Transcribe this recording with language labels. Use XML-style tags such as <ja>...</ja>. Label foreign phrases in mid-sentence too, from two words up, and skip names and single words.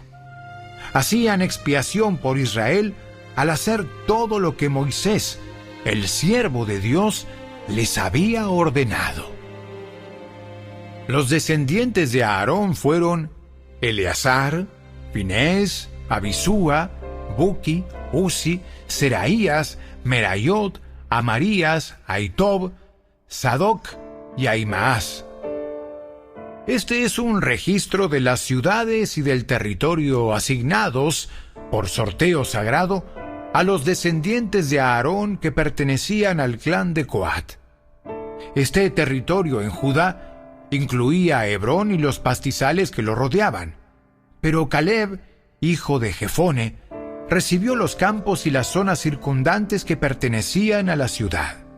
<es>Hacían expiación por Israel al hacer todo lo que Moisés, el siervo de Dios, les había ordenado. Los descendientes de Aarón fueron Eleazar, Finés, Abisúa, Buki, Uzi, Seraías, Merayot, Amarías, Aitob, Sadoc y Ahimaas. Este es un registro de las ciudades y del territorio asignados, por sorteo sagrado, a los descendientes de Aarón que pertenecían al clan de Coat. Este territorio en Judá incluía a Hebrón y los pastizales que lo rodeaban, pero Caleb, hijo de Jefone, recibió los campos y las zonas circundantes que pertenecían a la ciudad.</es>